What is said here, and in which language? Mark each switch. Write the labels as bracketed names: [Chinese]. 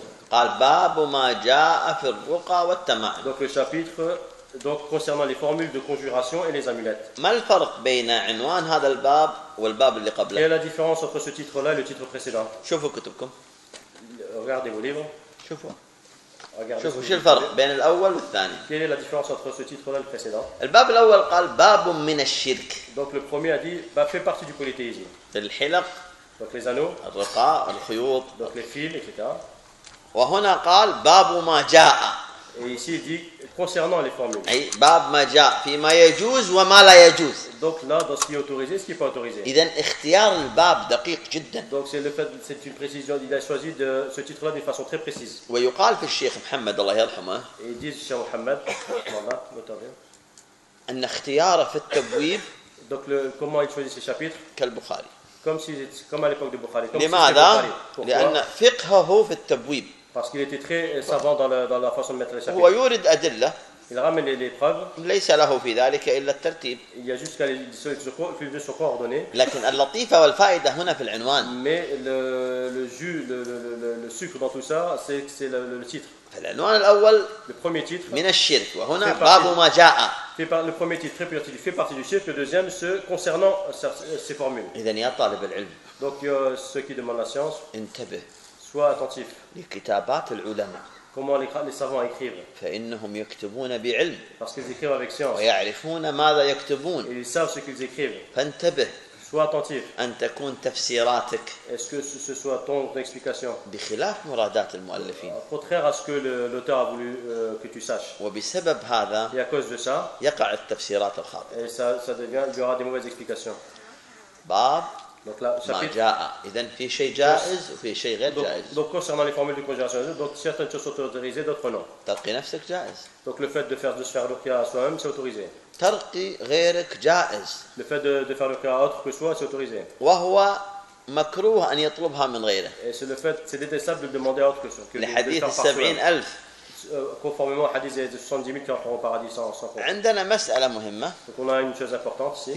[Arabic] قال باب ما جاء في الرقى والتمائم. [French] Donc le chapitre donc concernant les formules de conjuration et les amulettes. [Arabic] ما الفرق بين عنوان هذا الباب والباب اللي قبله؟ [French] Quelle est la différence entre ce titre-là et le titre précédent؟ [Arabic] شوفوا كتبكم. [French] Regardez vos livres. [Arabic] شوفوا. شوفوا شو الفرق بين الأول والثاني؟ [French] Quelle est la différence entre ce titre-là et le précédent؟ [Arabic] الباب الأول قال باب من الشرك. [French] Donc le premier a dit bah fait partie du polythéisme. [Arabic] الحلق. [French] Donc les anneaux, [Arabic] الرقى, الخيوط, [French] donc les fils, etc. [Arabic] وهنا قال باب ما جاء. [French] Et ici il dit concernant les formules. [Arabic] أي باب ما جاء فيما يجوز وما لا يجوز. [French] Donc là dans ce qui est autorisé, ce qui est pas autorisé. [Arabic] إذن اختيار الباب دقيق جدا. [French] Donc c'est le fait, c'est une précision. Il a choisi de ce titre-là d'une façon très précise. [Arabic] ويقال في الشيخ محمد الله يرحمه. [French] Et dit Cheikh Mohammed, voilà, notre ami. [Arabic] إن اختياره في التبويب. [French] Donc comment il choisit ces chapitres? [Arabic] كالبخاري. [French] Comme à l'époque de Bukhari. [Arabic] لماذا؟ لأن فقهه في التبويب. [French] Parce qu'il était très savant dans la façon de mettre les chapitres. [Arabic] هو يورد أدلة. [French] Il ramène les preuves. [Arabic] ليس له في ذلك إلا الترتيب. [French] Il y a juste qu'il se coordonne. [Arabic] لكن اللطيفة والفائدة هنا في العنوان. [French] Mais le jus, le sucre dans tout ça, c'est le titre. [Arabic] العنوان الأول. [French] Le premier titre. [Arabic] من الشرك وهنا باب ما جاء. [French] Le premier titre très petit fait partie du chiffre, le deuxième ce concernant ces formules. [Arabic] إذن يا طالب العلم. [French] Donc ceux qui demandent la science. [Arabic] انتبه. [French] Sois attentif. [Arabic] لكتابات العلماء. [French] Comment les savants écrivent. [Arabic] فإنهم يكتبون بعلم. [French] Parce qu'ils écrivent avec science. [Arabic] ويعرفون ماذا يكتبون. [French] Ils savent ce qu'ils écrivent. [Arabic] فانتبه. [French] Sois attentif. [Arabic] أن تكون تفسيراتك. [French] Est-ce que ce soit ton explication. [Arabic] بخلاف مرادات المؤلفين. [French] Contraire à ce que l'auteur a voulu que tu saches. [Arabic] وبسبب هذا. [French] Et à cause de ça. [Arabic] يقع التفسيرات الخاطئة. [French] Et ça devient, il y aura des mauvaises explications. [Arabic] باب. [French] Donc là, chapitre. [Arabic] ما جاء. إذن في شيء جائز وفي شيء غير جائز. [French] Donc concernant les formules de conjugation, donc certaines choses sont autorisées, d'autres non. [Arabic] ترقي نفسك جائز. [French] Donc le fait de se faire ruqya à soi-même, c'est autorisé. [Arabic] ترقي غيرك جائز. [French] Le fait de faire ruqya à autre que soi, c'est autorisé. [Arabic] وهو مكروه أن يطلبها من غيره. [French] Et c'est le fait, c'est détestable de demander à autre que soi. [Arabic] لحديث 70,000. [French] Conformément au hadith des 70,000 qui entreront au paradis sans faute. [Arabic] عندنا مسألة مهمة. [French] Donc on a une chose importante ici.